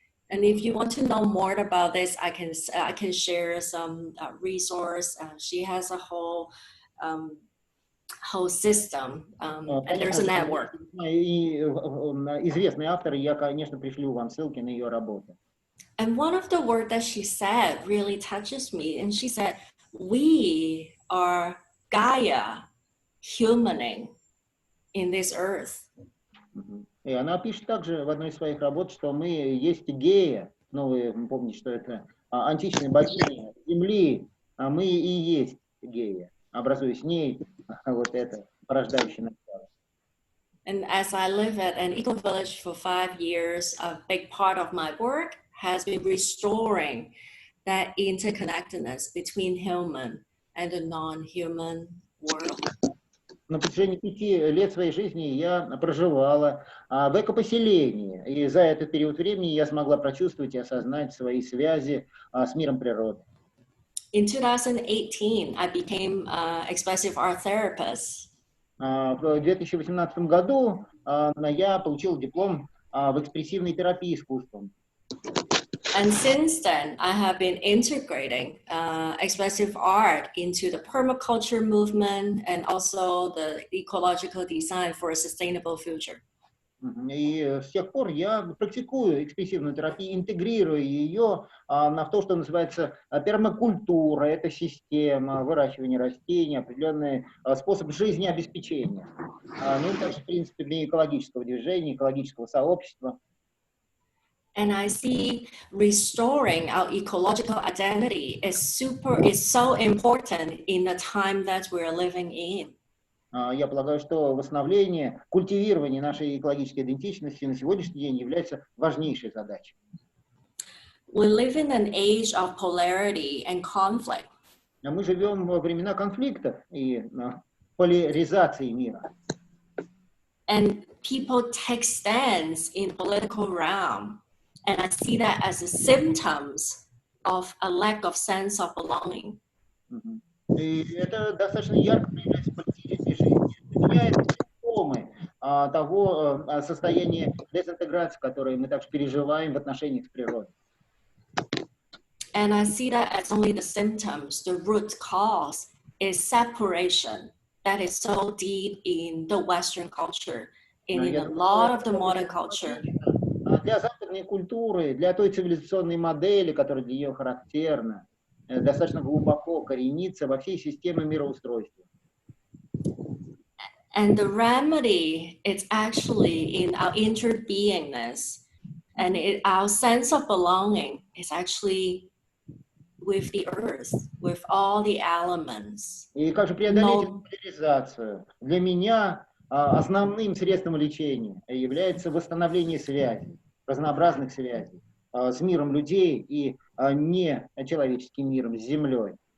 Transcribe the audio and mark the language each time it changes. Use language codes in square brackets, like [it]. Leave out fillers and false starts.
[en] And if you want to know more about this, I can share some resource. She has a whole system, and there's a network. [ru] И известный автор, я, конечно, пришлю вам ссылки на ее работу. [en] And one of the words that she said really touches me. And she said, we are Gaia humaning in this earth. [ru] И она пишет также в одной из своих работ, что мы есть гея, ну вы помните, что это античная богиня Земли, а мы и есть гея, образуя с ней вот это порождающее начало. [en] And as I live at an eco village for 5 years, a big part of my work has been restoring that interconnectedness between human and the non-human world. [ru] На протяжении 5 лет своей жизни я проживала в экопоселении, и за этот период времени я смогла прочувствовать и осознать свои связи с миром природы. [en] In 2018, I became an expressive art therapist. [ru] В 2018 году я получил диплом в экспрессивной терапии искусством. [en] And since then, I have been integrating expressive art into the permaculture movement and also the ecological design for a sustainable future. [ru] И с тех пор я практикую экспрессивную терапию, интегрирую ее в то, что называется пермакультура. Это система выращивания растений, определенный способ жизнеобеспечения. Ну и также, в принципе, для экологического движения, экологического сообщества. [en] And I see restoring our ecological identity is so important in the time that we're living in. [ru] Я полагаю, что восстановление, культивирование нашей экологической идентичности на сегодняшний день является важнейшей задачей. [en] We live in an age of polarity and conflict. [ru] Мы живем во времена конфликтов и поляризации мира. [en] And people take stands in political realm. And I see that as a symptoms of a lack of sense of belonging. [ru] И это достаточно ярко проявляется в политической жизни. Для меня это симптомы того состояния дезинтеграции, которое мы также переживаем в отношениях с природой. [en] And I see that as only the symptoms. The root cause is separation that is so deep in the Western culture, in a lot of the modern culture. [ru] Для западной культуры, для той цивилизационной модели, которая для нее характерна, достаточно глубоко коренится во всей системе мироустройства. [en] And the remedy is actually in our interbeingness, and our sense of belonging is actually with the earth, with all the elements. [ru] И как же преодолеть эту поляризацию? Для меня основным средством лечения является восстановление связей, разнообразных связей с миром людей и не человеческим миром, с Землей.